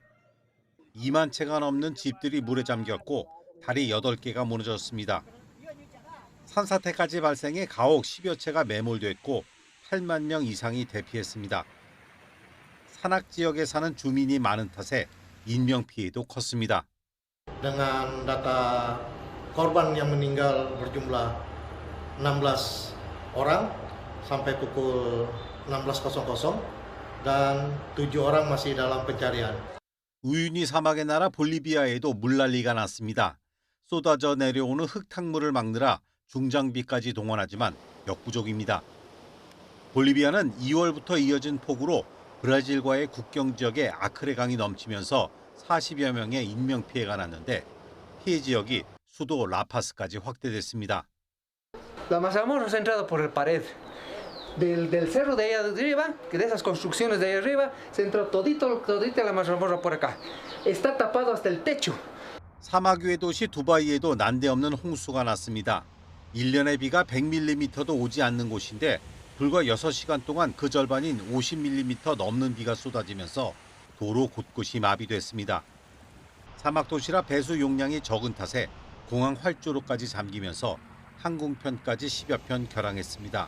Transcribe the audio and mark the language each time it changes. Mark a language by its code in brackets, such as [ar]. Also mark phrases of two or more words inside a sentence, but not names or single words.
[ko] 2만 채가 넘는 집들이 물에 잠겼고 다리 8개가 무너졌습니다. 산사태까지 발생해 가옥 10여 채가 매몰됐고 8만 명 이상이 대피했습니다. 산악 지역에 사는 주민이 많은 탓에 인명피해도 컸습니다. [id] Dengan data korban yang meninggal berjumlah 16 orang sampai pukul 16.00 dan 7 orang masih dalam pencarian. [ko] 우유니 사막의 나라 볼리비아에도 물난리가 났습니다. 쏟아져 내려오는 흙탕물을 막느라 중장비까지 동원하지만 역부족입니다. 볼리비아는 2월부터 이어진 폭우로 브라질과의 국경 지역에 아크레 강이 넘치면서 40여 명의 인명피해가 났는데 피해 지역이 수도 라파스까지 확대됐습니다. [es] La mazamorra ha entrado por el pared del cerro de allá arriba, que de esas construcciones de allá arriba, se entró todita la mazamorra por acá. Está tapado hasta el techo. [ko] 사막 위의 도시 두바이에도 난데없는 홍수가 났습니다. 1년의 비가 100mm도 오지 않는 곳인데 불과 6시간 동안 그 절반인 50mm 넘는 비가 쏟아지면서 도로 곳곳이 마비됐습니다. 사막 도시라 배수 용량이 적은 탓에 공항 활주로까지 잠기면서 항공편까지 10여 편 결항했습니다.